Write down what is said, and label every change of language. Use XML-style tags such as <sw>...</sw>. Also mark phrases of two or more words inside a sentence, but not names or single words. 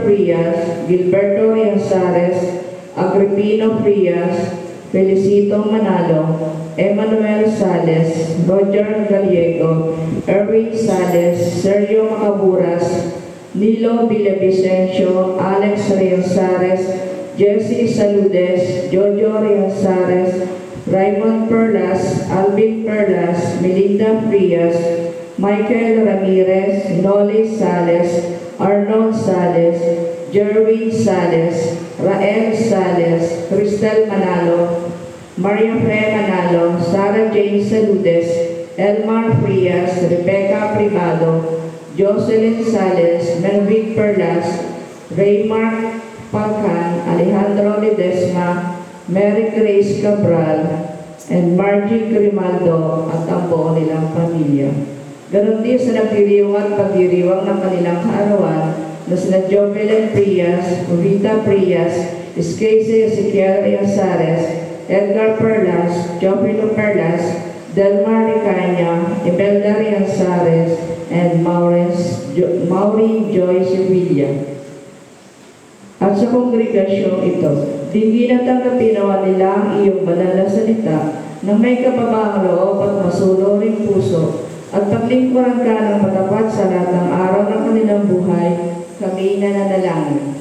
<tl>Frias, Gilberto Rianzares, Agripino Frias, Felicito Manalo, Emmanuel Sales, Roger Gallego, Erwin Sales, Sergio Macaburas, Nilo Villavicencio, Alex Rianzares, Jesse Saludes, Jojo Rianzares, Raymond Perlas, Alvin Perlas, Melinda Frias, Michael Ramirez, Noli Sales, Arnold Sales, Jerwin Sales, Rael Sales, Cristel Manalo, Maria Fe Manalo, Sarah Jane Saludes, Elmar Frias, Rebecca Privado, Jocelyn Sales, Melvic Perlas, Raymar Pacan, Alejandro Ledesma, Mary Grace Cabral, and Margie Grimaldo at ang buo nilang pamilya. Ganon din sa nagdiriwang at pagdiriwang ng kanilang kaarawan na sina Jovelyn Prias, Rita Prias, Escase Ezequiel Rianzares, Edgar Perlas, Jopilo Perlas, Delmar Ricaña, Imelda Rianzares, and Maureen Joy Sevilla. At sa kongregasyong ito, dinggin at tanggapin nawa nila ang iyong banal na salita na may kababaang loob at masunuring puso at paglingkuran ka ng matapat sa lahat ng araw ng kanilang buhay, kami nananalangin.</tl>